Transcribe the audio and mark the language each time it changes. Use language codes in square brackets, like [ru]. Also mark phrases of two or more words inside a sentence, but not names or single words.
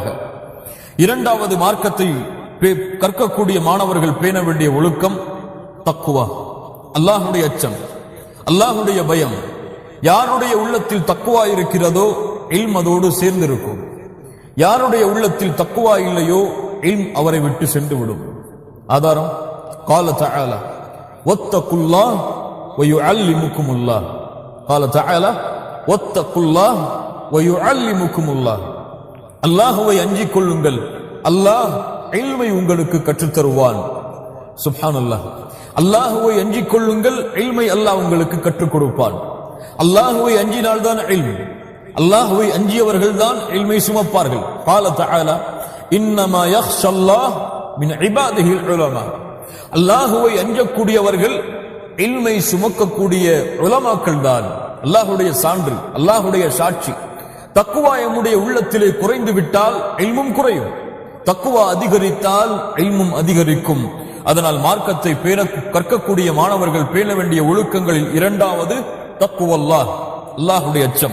[ta] இரண்டாவது மார்க்கத்தை கற்கக்கூடிய மாணவர்கள் பேண வேண்டிய ஒழுக்கம் தக்குவா, அல்லாஹ்வுடைய அச்சம், அல்லாஹ்வுடைய பயம். யாருடைய உள்ளத்தில் தக்குவா இருக்கிறதோ இல்ம் அதோடு சேர்ந்திருக்கும். யாருடைய உள்ளத்தில் தக்குவா இல்லையோ இல்ம் அவரை விட்டு சென்று விடும். [ar] ஆதாரம் قال تعالى واتقوا الله ويعلمكم الله. قال تعالى واتقوا الله ويعلمكم الله. [ta] அல்லாஹ்வை அஞ்சிக் கொள்ளுங்கள், அல்லாஹ் இல்மை உங்களுக்கு கற்றுத் தருவான். சுப்ஹானல்லாஹ். அல்லாஹ்வை அஞ்சிக் கொள்ளுங்கள், இல்மை அல்லாஹ் உங்களுக்கு கற்றுக் கொடுப்பான். அல்லாஹ்வை அஞ்சினால்தான் இல்ம், அல்லாஹ்வை அஞ்சியவர்கள் தான் இல்மை சுமப்பார்கள். [ar] قال تعالى انما يخشى الله من عباده العلماء. [ta] அல்லாஹ்வை அஞ்சக்கூடியவர்கள் இல்மை சுமக்கக்கூடிய உலமாக்கள் தான். அல்லாஹ்வுடைய சான்று, அல்லாஹ்வுடைய சாட்சி. தக்வா நம்முடைய உள்ளத்திலே குறைந்து விட்டால் இல்மும் குறையும், தக்வா அதிகரித்தால் இல்மும் அதிகரிக்கும். அதனால் மார்க்கத்தை கற்கக்கூடிய மாணவர்கள் பேண வேண்டிய ஒழுக்கங்களில் இரண்டாவது தக்வல்லாஹ், அல்லாஹ்வுடைய அச்சம்.